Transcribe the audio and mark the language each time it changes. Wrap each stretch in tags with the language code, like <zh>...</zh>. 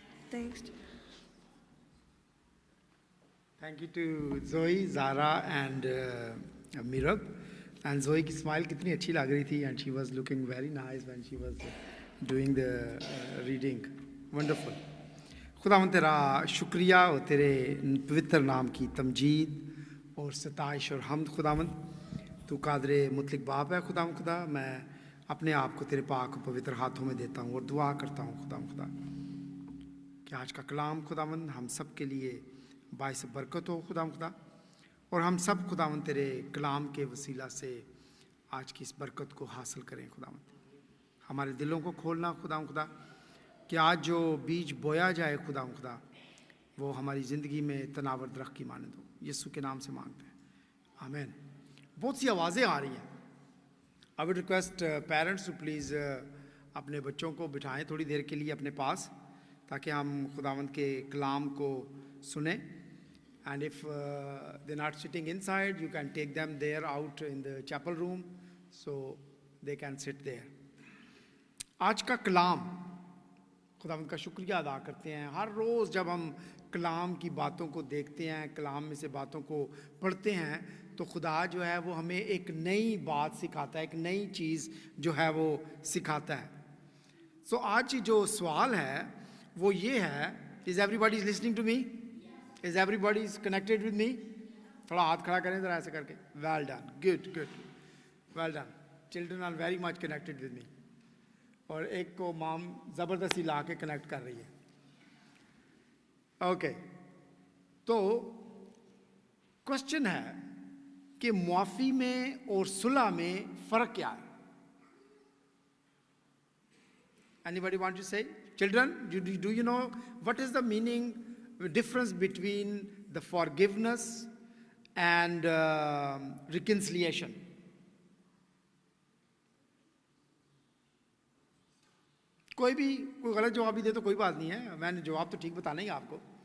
<en>Thanks. Thank you to Zoe, Zara and Mirab. And Zoe</en> <ur>کی</ur> <en>smile</en> <ur>کتنی اچھی لگ رہی تھی</ur> <en>and she was looking very nice when she was doing the reading. Wonderful.</en> <ur>خداوند تیرا شکریہ اور تیرے پوتر نام کی تمجید اور ستائش اور حمد. خداوند تو قادر مطلق باپ ہے. خداوند خدا، میں اپنے آپ کو تیرے پاک و پوتر ہاتھوں میں دیتا ہوں اور دعا کرتا ہوں خداوند خدا کہ آج کا کلام خداوند ہم سب کے لیے باعث برکت ہو خداوند خدا، اور ہم سب خداوند تیرے کلام کے وسیلہ سے آج کی اس برکت کو حاصل کریں. خداوند ہمارے دلوں کو کھولنا خداوند خدا کہ آج جو بیج بویا جائے خداوند خدا وہ ہماری زندگی میں تناور درخت کی مانند ہو. یسوع کے نام سے مانگتے ہیں، آمین. بہت سی آوازیں آ رہی ہیں.</ur> <en>I would request parents to please</en> <ur>اپنے بچوں کو بٹھائیں تھوڑی دیر کے لیے اپنے پاس تاکہ ہم خداوند کے کلام کو سنیں.</ur> <en>And if they're not sitting inside, you can take them there out in the chapel room so they can sit there.</en> <ur>آج کا کلام خداوند کا شکریہ ادا کرتے ہیں. ہر روز جب ہم کلام کی باتوں کو دیکھتے ہیں، کلام میں سے باتوں کو پڑھتے ہیں تو خدا جو ہے وہ ہمیں ایک نئی بات سکھاتا ہے، ایک نئی چیز جو ہے وہ سکھاتا ہے. سو آج جو سوال ہے وہ یہ ہے،</ur> <en>is everybody is listening to me? Is everybody is connected with me?</en> <ur>تھوڑا ہاتھ کھڑا کریں ذرا ایسے کر کے.</ur> <en>Well done. Good. Well done. Children are very much connected with me.</en> <ur>اور ایک کو مام زبردستی لا کے کنیکٹ کر رہی ہے. اوکے، تو کوشچن ہے کہ معافی میں اور صلح میں فرق کیا ہے؟</ur> <en>Anybody want to say? Children, do you know what is the meaning, difference between the forgiveness and reconciliation?</en> <ur>کوئی غلط جواب بھی دے تو کوئی بات نہیں ہے، میں نے جواب تو ٹھیک بتانا ہی آپ کو.</ur>